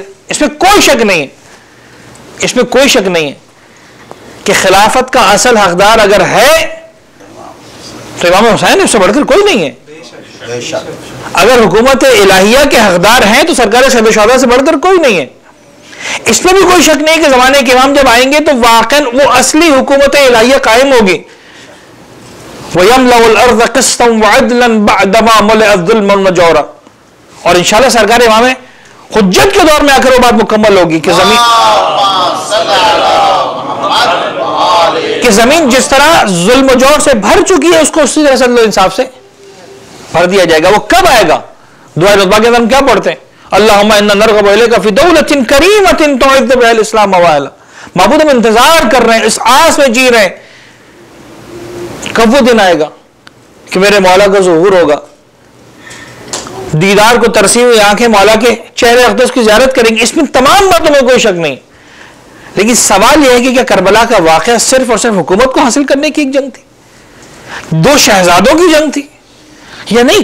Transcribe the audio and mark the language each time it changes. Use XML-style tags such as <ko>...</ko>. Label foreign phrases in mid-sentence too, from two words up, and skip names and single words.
<hi>इसमें कोई शक नहीं है, इसमें कोई शक नहीं है कि खिलाफत का असल हकदार अगर है तो इमाम हुसैन, इससे बढ़कर कोई नहीं है। अगर हुकूमत इलाहिया के हकदार हैं तो सरकार सैयद शौहदा से बढ़कर कोई नहीं है। इसमें भी कोई शक नहीं कि जमाने के इमाम जब आएंगे तो वाकई वो असली हुकूमत इलाहिया कायम होगी।</hi> <ar>ويملأ الأرض قسطا وعدلا بعد ما ملئت ظلما وجورا.</ar> <hi>और इंशाअल्लाह सरकार इमाम हुज्जत के दौर में आकर वो बात मुकम्मल होगी कि जमीन जिस तरह जुल्म जोर से भर चुकी है उसको उसी तरह से अदल इंसाफ से भर दिया जाएगा। वो कब आएगा? दुआ रुतबा के अंदर हम क्या पढ़ते हैं?</hi> <ar>اللهم إنا نرغب إليك في دولة كريمة تعز بها الإسلام وأهله.</ar> <hi>महबूब हम इंतजार कर रहे हैं, इस आस में जी रहे हैं कब वो दिन आएगा कि मेरे मौला का ज़ुहूर होगा, दीदार को तरसी हुई आंखें मौला के चेहरे अक़दस की ज़ियारत करेंगी। इसमें तमाम बातों में कोई शक नहीं, लेकिन सवाल यह है कि क्या करबला का वाक़या सिर्फ और सिर्फ हुकूमत को हासिल करने की एक जंग थी, दो शहजादों की जंग थी, या नहीं?</hi>